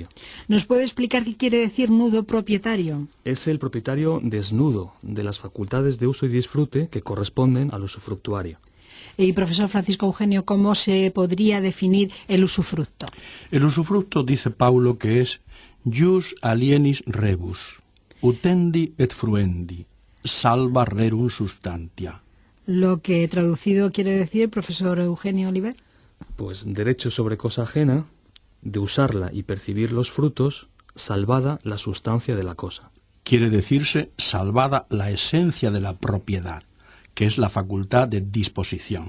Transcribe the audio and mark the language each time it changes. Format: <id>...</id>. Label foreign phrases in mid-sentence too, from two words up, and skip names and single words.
<es>¿Nos puede explicar qué quiere decir nudo propietario? Es el propietario desnudo de las facultades de uso y disfrute que corresponden al usufructuario. Y profesor Francisco Eugenio, ¿cómo se podría definir el usufructo? El usufructo, dice Paulo, que es</es> <la>jus alienis rebus, utendi et fruendi, salva rerum substantia.</la> <es>Lo que traducido quiere decir, profesor Eugenio Oliver. Pues derecho sobre cosa ajena, de usarla y percibir los frutos, salvada la sustancia de la cosa. Quiere decirse salvada la esencia de la propiedad, que es la facultad de disposición.</es>